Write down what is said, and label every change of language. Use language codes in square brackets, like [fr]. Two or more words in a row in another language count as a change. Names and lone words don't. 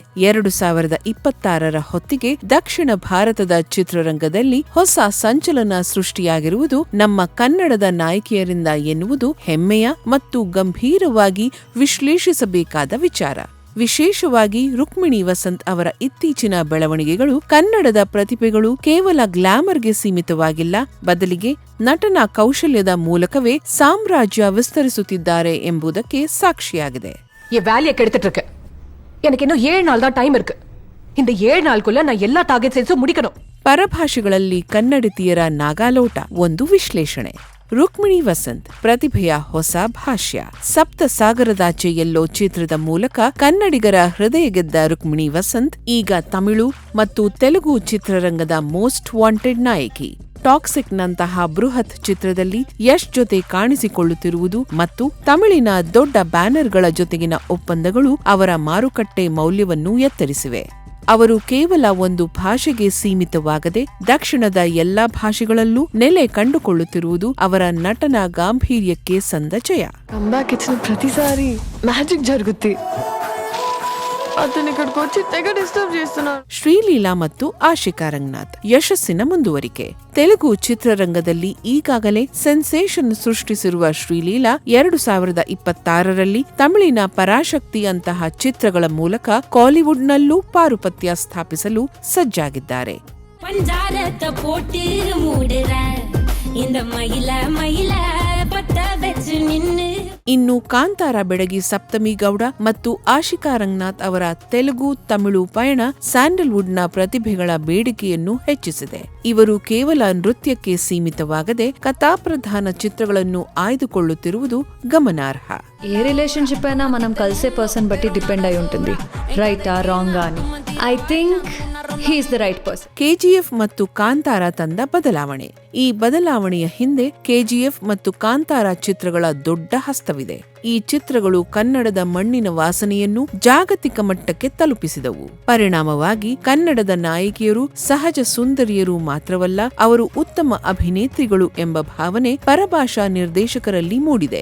[kn] 2026ರ ಹೊತ್ತಿಗೆ ದಕ್ಷಿಣ ಭಾರತದ ಚಿತ್ರರಂಗದಲ್ಲಿ ಹೊಸ ಸಂಚಲನ ಸೃಷ್ಟಿಯಾಗಿರುವುದು ನಮ್ಮ ಕನ್ನಡದ ನಾಯಕಿಯರಿಂದ ಎನ್ನುವುದು ಹೆಮ್ಮೆಯ ಮತ್ತು ಗಂಭೀರವಾಗಿ ವಿಶ್ಲೇಷಿಸಬೇಕಾದ ವಿಚಾರ. ವಿಶೇಷವಾಗಿ ರುಕ್ಮಿಣಿ ವಸಂತ್ ಅವರ ಇತ್ತೀಚಿನ ಬೆಳವಣಿಗೆಗಳು ಕನ್ನಡದ ಪ್ರತಿಭೆಗಳು ಕೇವಲ ಗ್ಲಾಮರ್ಗೆ ಸೀಮಿತವಾಗಿಲ್ಲ, ಬದಲಿಗೆ ನಟನಾ ಕೌಶಲ್ಯದ ಮೂಲಕವೇ ಸಾಮ್ರಾಜ್ಯ ವಿಸ್ತರಿಸುತ್ತಿದ್ದಾರೆ ಎಂಬುದಕ್ಕೆ ಸಾಕ್ಷಿಯಾಗಿದೆ. [ta] வேலையை கெடுத்துட்டு இருக்கு. எனக்கு இன்னும் 7 நாள் தான் டைம் இருக்கு. இந்த 7 நாளுக்குள்ள நான் எல்லா [en] target sales [ta] ಮುಡಿಕணும். [kn] ಪರಭಾಷೆಗಳಲ್ಲಿ ಕನ್ನಡತಿಯರ ನಾಗಾಲೋಟ ಒಂದು ವಿಶ್ಲೇಷಣೆ. ರುಕ್ಮಿಣಿ ವಸಂತ್ ಪ್ರತಿಭೆಯ ಹೊಸ ಭಾಷ್ಯ. ಸಪ್ತ ಸಾಗರದಾಚೆ ಎಲ್ಲೋ ಚಿತ್ರದ ಮೂಲಕ ಕನ್ನಡಿಗರ ಹೃದಯ ಗೆದ್ದ ರುಕ್ಮಿಣಿ ವಸಂತ್ ಈಗ ತಮಿಳು ಮತ್ತು ತೆಲುಗು ಚಿತ್ರರಂಗದ [en] most wanted [kn] ನಾಯಕಿ. ಟಾಕ್ಸಿಕ್ ನಂತಹ ಬೃಹತ್ ಚಿತ್ರದಲ್ಲಿ ಯಶ್ ಜೊತೆ ಕಾಣಿಸಿಕೊಳ್ಳುತ್ತಿರುವುದು ಮತ್ತು ತಮಿಳಿನ ದೊಡ್ಡ ಬ್ಯಾನರ್ಗಳ ಜೊತೆಗಿನ ಒಪ್ಪಂದಗಳು ಅವರ ಮಾರುಕಟ್ಟೆ ಮೌಲ್ಯವನ್ನು ಎತ್ತರಿಸಿವೆ. ಅವರು ಕೇವಲ ಒಂದು ಭಾಷೆಗೆ ಸೀಮಿತವಾಗದೆ ದಕ್ಷಿಣದ ಎಲ್ಲಾ ಭಾಷೆಗಳಲ್ಲೂ ನೆಲೆ ಕಂಡುಕೊಳ್ಳುತ್ತಿರುವುದು ಅವರ ನಟನಾ ಗಾಂಭೀರ್ಯಕ್ಕೆ ಸಂದ ಜಯ. [te] ಕಂಬ್ಯಾಕ್ ಇಚ್చిన ప్రతిసారి ಮ್ಯಾಜಿಕ್ జరుగుద్ది. అతనిక్కడికి వచ్చి తెగ డిస్టర్బ్ చేస్తున్నారు. [kn] ಶ್ರೀಲೀಲಾ ಮತ್ತು ಆಶಿಕಾ ರಂಗನಾಥ್ ಯಶಸ್ಸಿನ ಮುಂದುವರಿಕೆ. ತೆಲುಗು ಚಿತ್ರರಂಗದಲ್ಲಿ ಈಗಾಗಲೇ ಸೆನ್ಸೇಷನ್ ಸೃಷ್ಟಿಸಿರುವ ಶ್ರೀಲೀಲಾ 2026ರಲ್ಲಿ ತಮಿಳಿನ ಪರಾಶಕ್ತಿ ಅಂತಹ ಚಿತ್ರಗಳ ಮೂಲಕ ಕಾಲಿವುಡ್ನಲ್ಲೂ ಪಾರುಪತ್ಯ ಸ್ಥಾಪಿಸಲು ಸಜ್ಜಾಗಿದ್ದಾರೆ. ಇನ್ನು ಕಾಂತಾರ ಬೆಡಗಿ ಸಪ್ತಮಿ ಗೌಡ ಮತ್ತು ಆಶಿಕಾ ರಂಗನಾಥ್ ಅವರ ತೆಲುಗು ತಮಿಳು ಪಯಣ ಸ್ಯಾಂಡಲ್ವುಡ್ನ ಪ್ರತಿಭೆಗಳ ಬೇಡಿಕೆಯನ್ನು ಹೆಚ್ಚಿಸಿದೆ. ಇವರು ಕೇವಲ ನೃತ್ಯಕ್ಕೆ ಸೀಮಿತವಾಗದೆ ಕಥಾಪ್ರಧಾನ ಚಿತ್ರಗಳನ್ನು ಆಯ್ದುಕೊಳ್ಳುತ್ತಿರುವುದು ಗಮನಾರ್ಹ. [te] ఏ రిలేషన్షిప్ అయినా మనం కలిసే పర్సన్ బట్టి డిపెండ్ అయి ఉంటుంది, రైటా రాంగా అని. [en] I think he is the right person. [kn] ಕೆಜಿಎಫ್ ಮತ್ತು ಕಾಂತಾರ ತಂದ ಬದಲಾವಣೆ. ಈ ಬದಲಾವಣೆಯ ಹಿಂದೆ ಕೆಜಿಎಫ್ ಮತ್ತು ಕಾಂತಾರ ಚಿತ್ರಗಳ ದೊಡ್ಡ ಹಸ್ತವಿದೆ. ಈ ಚಿತ್ರಗಳು ಕನ್ನಡದ ಮಣ್ಣಿನ ವಾಸನೆಯನ್ನು ಜಾಗತಿಕ ಮಟ್ಟಕ್ಕೆ ತಲುಪಿಸಿದವು. ಪರಿಣಾಮವಾಗಿ ಕನ್ನಡದ ನಾಯಕಿಯರು ಸಹಜ ಸುಂದರಿಯರು ಮಾತ್ರವಲ್ಲ, ಅವರು ಉತ್ತಮ ಅಭಿನೇತ್ರಿಗಳು ಎಂಬ ಭಾವನೆ ಪರಭಾಷಾ ನಿರ್ದೇಶಕರಲ್ಲಿ ಮೂಡಿದೆ.